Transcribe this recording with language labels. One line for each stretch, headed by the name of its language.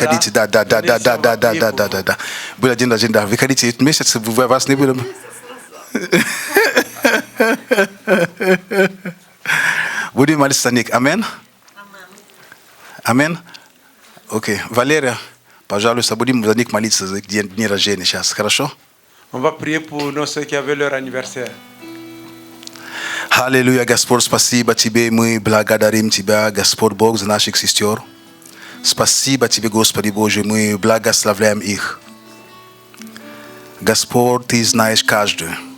Russian: Да. Был день рождения, да. Выходите. Этот месяц вас не было. Будем молиться за них. Амин. Амин. Окей. Валерия, пожалуйста, будем за них молиться за день рождения сейчас. Хорошо?
French: On va prier pour nos ceux qui avaient leur anniversaire.
Russian: Аллилуйя, Господь, спасибо Тебе, мы благодарим Тебя, Господь Бог, за наших сестер. Спасибо Тебе, Господи Боже, мы благословляем их. Господь, Ты знаешь каждую.